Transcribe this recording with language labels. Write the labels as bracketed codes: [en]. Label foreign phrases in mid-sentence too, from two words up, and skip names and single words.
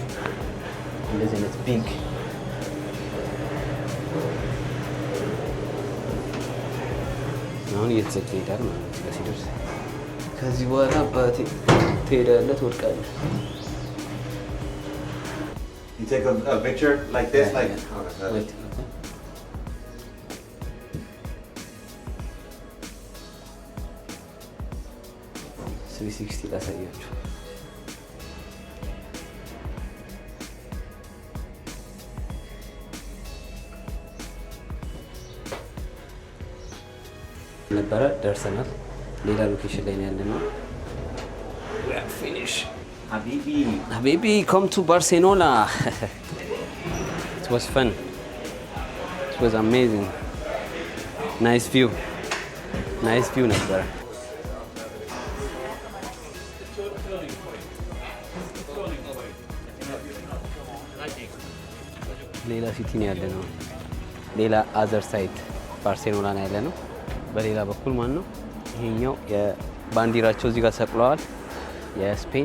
[am] እንደዚህ አይነት ቢግ አሁን እየተዘጋ ይሄዳል ማለት ነው። ሲደርስ ከዚህ በኋላ አባቴ ትሄዳለህ፣ ትወድቃለህ። [en] You take a picture like this, like. Wait, [am] okay. 360 ላሳያችሁ። ነበረ ደርሰናል። ሌላ ሎኬሽን ላይ ነው ያለነው። [en] We are finished. Habibi, come to Barcelona. It was fun. It was amazing. Nice view. Nice view [am] ነበረ። ሌላ ሲቲ ነው ያለነው። ሌላ [en] other side [am] ባርሴሎና ነው ያለነው። በሌላ በኩል ማን ነው ይሄኛው የባንዲራቸው እዚህ ጋር ሰቅለዋል። የስፔን